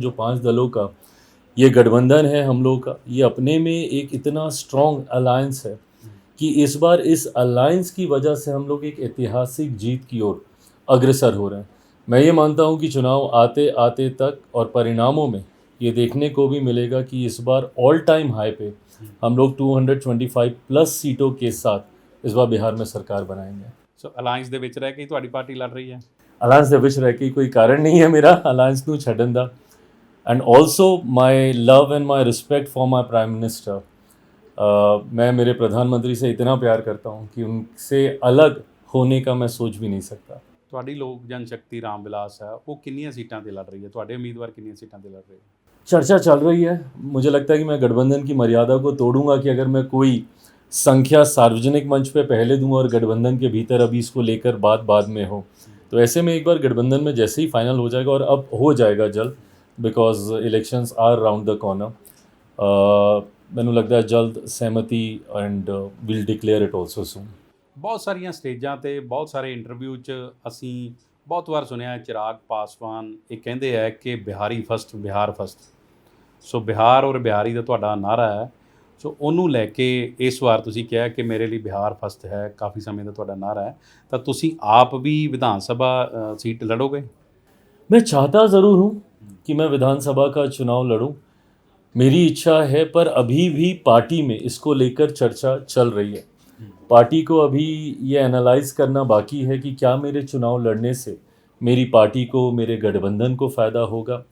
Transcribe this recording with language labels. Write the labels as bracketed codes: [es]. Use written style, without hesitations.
[hi] जो 5 दलों का ये गठबंधन है हम लोग का, ये अपने में एक इतना स्ट्रॉन्ग अलायंस है कि इस बार इस अलायंस की वजह से हम लोग एक ऐतिहासिक जीत की ओर अग्रसर हो रहे हैं। मैं ये मानता हूँ कि चुनाव आते आते तक और परिणामों में ये देखने को भी मिलेगा कि इस बार ऑल टाइम हाई पे हम लोग 225 प्लस सीटों के साथ इस बार बिहार में सरकार बनाएंगे। [pa] ਸੋ ਅਲਾਇੰਸ ਦੇ ਵਿੱਚ ਰਹਿ ਕੇ ਤੁਹਾਡੀ ਪਾਰਟੀ ਲੜ ਰਹੀ ਹੈ? ਅਲਾਇੰਸ ਦੇ ਵਿੱਚ ਰਹਿ ਕੇ ਕੋਈ ਕਾਰਨ ਨਹੀਂ ਹੈ ਮੇਰਾ ਅਲਾਇੰਸ ਨੂੰ ਛੱਡਣ ਦਾ। [en] And also my love and my respect for my prime minister. [hi] मैं मेरे प्रधानमंत्री से इतना प्यार करता हूँ कि उनसे अलग होने का मैं सोच भी नहीं सकता। [pa] ਤੁਹਾਡੀ ਲੋਕ ਜਨਸ਼ਕਤੀ ਰਾਮਵਿਲਾਸ ਹੈ, ਉਹ ਕਿੰਨੀਆਂ ਸੀਟਾਂ 'ਤੇ ਲੜ ਰਹੀ ਹੈ? ਤੁਹਾਡੇ ਉਮੀਦਵਾਰ ਕਿੰਨੀਆਂ ਸੀਟਾਂ 'ਤੇ ਲੜ ਰਹੇ हैं? [hi] चर्चा चल रही है। मुझे लगता है कि मैं गठबंधन की मर्यादा को तोड़ूंगा कि अगर मैं कोई संख्या सार्वजनिक मंच पे पहले दूंगा और गठबंधन के भीतर अभी इसको लेकर बात बाद में हो, तो ऐसे में एक बार गठबंधन में जैसे ही फाइनल हो जाएगा, और अब हो जाएगा जल्द, [en] because elections are round the corner, [hi] मैनू लगता है जल्द सहमति [en] And will declare it also soon. [pa] ਬਹੁਤ ਸਾਰੀਆਂ ਸਟੇਜਾਂ 'ਤੇ, ਬਹੁਤ ਸਾਰੇ ਇੰਟਰਵਿਊ 'ਚ ਅਸੀਂ ਬਹੁਤ ਵਾਰ ਸੁਣਿਆ ਚਿਰਾਗ ਪਾਸਵਾਨ ਇਹ ਕਹਿੰਦੇ ਹੈ ਕਿ ਬਿਹਾਰੀ ਫਸਟ, ਬਿਹਾਰ ਫਸਟ। ਸੋ ਬਿਹਾਰ ਔਰ ਬਿਹਾਰੀ ਦਾ ਤੁਹਾਡਾ ਨਾਅਰਾ ਹੈ। ਸੋ ਉਹਨੂੰ ਲੈ ਕੇ ਇਸ ਵਾਰ ਤੁਸੀਂ ਕਿਹਾ ਕਿ ਮੇਰੇ ਲਈ ਬਿਹਾਰ ਫਸਟ ਹੈ, ਕਾਫੀ ਸਮੇਂ ਦਾ ਤੁਹਾਡਾ ਨਾਅਰਾ ਹੈ, ਤਾਂ ਤੁਸੀਂ ਆਪ ਵੀ ਵਿਧਾਨ ਸਭਾ ਸੀਟ ਲੜੋਗੇ? [hi] मैं चाहता ज़रूर हूँ कि मैं विधानसभा का चुनाव लड़ूँ, मेरी इच्छा है, पर अभी भी पार्टी में इसको लेकर चर्चा चल रही है। पार्टी को अभी ये एनालाइज करना बाकी है कि क्या मेरे चुनाव लड़ने से मेरी पार्टी को, मेरे गठबंधन को फ़ायदा होगा।